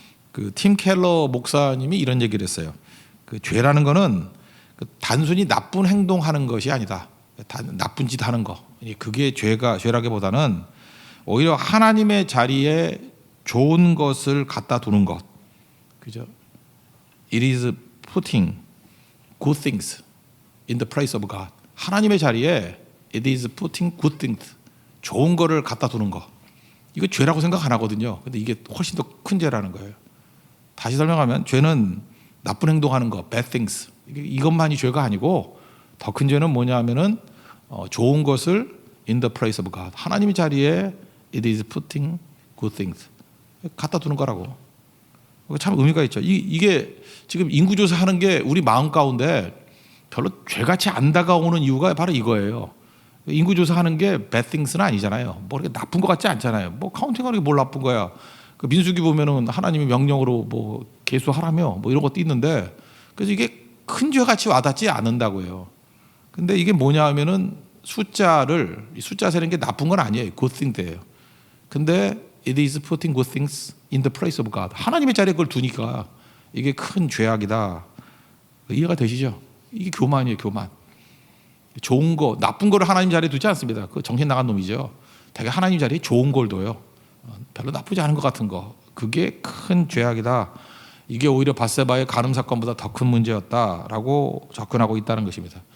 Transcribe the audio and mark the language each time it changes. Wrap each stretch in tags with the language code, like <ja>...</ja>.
<ko>그 팀 켈러 목사님이 이런 얘기를 했어요. 그 죄라는 거는 단순히 나쁜 행동하는 것이 아니다. 나쁜 짓 하는 거. 그게 죄라기보다는 오히려 하나님의 자리에 좋은 것을 갖다 두는 것. 그죠?</ko> <en>It is putting good things in the place of God.</en> <ko>하나님의 자리에</ko> <en>it is putting good things.</en> <ko>좋은 거를 갖다 두는 거. 이거 죄라고 생각 안 하거든요. 근데 이게 훨씬 더 큰 죄라는 거예요. 다시 설명하면 죄는 나쁜 행동하는 거,</ko> <en>bad things.</en> <ko>이것만이 죄가 아니고 더 큰 죄는 뭐냐 하면은 좋은 것을</ko> <en>in the place of God.</en> <ko>하나님의 자리에</ko> <en>it is putting good things.</en> <ko>갖다 두는 거라고. 참 의미가 있죠. 이게 지금 인구조사 하는 게 우리 마음 가운데 별로 죄같이 안 다가오는 이유가 바로 이거예요. 인구조사 하는 게</ko> <en>bad things</en> <ko>는 아니잖아요. 뭐 이렇게 나쁜 것 같지 않잖아요. 뭐 카운팅하는 게 뭘 나쁜 거야. 그 민수기 보면은 하나님이 명령으로 뭐 계수하라며 뭐 이런 것도 있는데 그래서 이게 큰 죄같이 와닿지 않는다고요. 근데 이게 뭐냐 하면은 숫자 세는 게 나쁜 건 아니에요.</ko> <en>good things예요.</en> <ko>근데</ko> <en>it is putting good things in the place of God.</en> <ko>하나님의 자리에 그걸 두니까 이게 큰 죄악이다. 이해가 되시죠? 이게 교만이에요, 교만. 좋은 거, 나쁜 거를 하나님 자리에 두지 않습니다. 그 정신 나간 놈이죠. 되게 하나님 자리에 좋은 걸 둬요. 별로 나쁘지 않은 것 같은 거. 그게 큰 죄악이다. 이게 오히려 바세바의 간음 사건보다 더 큰 문제였다라고 접근하고 있다는 것입니다.</ko>